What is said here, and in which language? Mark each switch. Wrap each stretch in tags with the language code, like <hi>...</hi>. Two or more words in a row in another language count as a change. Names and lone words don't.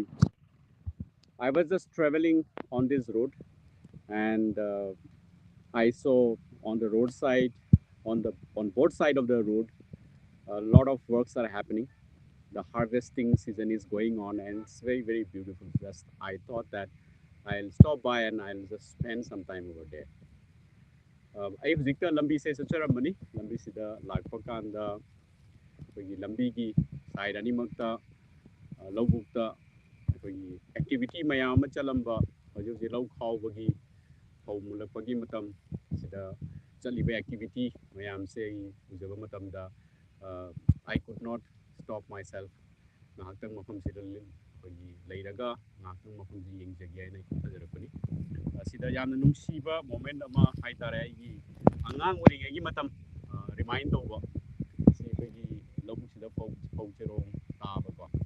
<en>I was just traveling on this road, and I saw on the roadside, on both side of the road, a lot of works are happening. The harvesting season is going on, and it's very beautiful. Just I thought that I'll stop by and I'll just spend some time over there.</en> <mni>ꯑꯩ ꯍꯧꯖꯤꯛꯇ ꯂꯝꯕꯤꯁꯦ ꯆꯠꯆꯔꯝꯕꯅꯤ ꯂꯝꯕꯤꯁꯤꯗ ꯂꯥꯛꯄ ꯀꯥꯟꯗ ꯑꯩꯈꯣꯏꯒꯤ ꯂꯝꯕꯤꯒꯤ ꯁꯥꯏꯠ ꯑꯅꯤꯃꯛꯇ ꯂꯧꯕꯨꯛꯇ ꯑꯩꯈꯣꯏꯒꯤ ꯑꯦꯛꯇꯤꯚꯤꯇꯤ ꯃꯌꯥꯝ ꯑꯃ ꯆꯠꯂꯝꯕ ꯍꯧꯖꯤꯛ ꯍꯧꯖꯤꯛ ꯂꯧ ꯈꯥꯎꯕꯒꯤ ꯐꯧ ꯃꯨꯜꯂꯛꯄꯒꯤ ꯃꯇꯝ ꯁꯤꯗ ꯆꯠꯂꯤꯕ ꯑꯦꯛꯇꯤꯚꯤꯇꯤ ꯃꯌꯥꯝꯁꯦ ꯑꯩ ꯎꯖꯕ ꯃꯇꯝꯗ</mni> <en>I could not stop myself</en> <mni>ꯉꯥꯏꯍꯥꯛꯇꯪ ꯃꯐꯝꯁꯤꯗ ꯑꯩꯈꯣꯏꯒꯤ ꯂꯩꯔꯒ ꯉꯥꯏꯍꯥꯛꯇꯪ ꯃꯐꯝꯁꯤ ꯌꯦꯡꯖꯒꯦ ꯍꯥꯏꯅ ꯊꯥꯖꯔꯛꯄꯅꯤ ꯁꯤꯗ ꯌꯥꯝꯅ ꯅꯨꯡꯁꯤꯕ ꯃꯣꯃꯦꯟ ꯑꯃ ꯍꯥꯏꯇꯥꯔꯦ ꯑꯩꯒꯤ ꯑꯉꯥꯡ ꯑꯣꯏꯔꯤꯉꯩꯒꯤ ꯃꯇꯝ ꯔꯤꯃꯥꯏꯟ ꯇꯧꯕ ꯁꯤ ꯑꯩꯈꯣꯏꯒꯤ ꯂꯧꯕꯨꯛꯁꯤꯗ ꯐꯧ ꯆꯦꯔꯣꯡ ꯇꯥꯕꯀꯣ</mni>